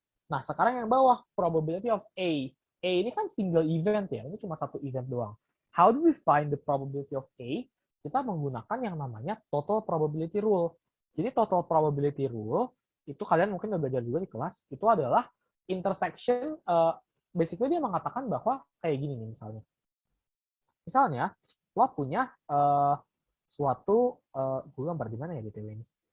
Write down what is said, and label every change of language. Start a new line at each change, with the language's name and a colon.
Indonesian: Nah, sekarang yang bawah, probability of A. A ini kan single event ya, ini cuma satu event doang.
English: How do we find the probability of A?
Indonesian: Kita menggunakan yang namanya total probability rule. Jadi total probability rule, itu kalian mungkin udah belajar juga di kelas, itu adalah intersection, basically dia mengatakan bahwa kayak gini nih misalnya. Misalnya, lo punya suatu, gue gambar di mana ya BTW ini?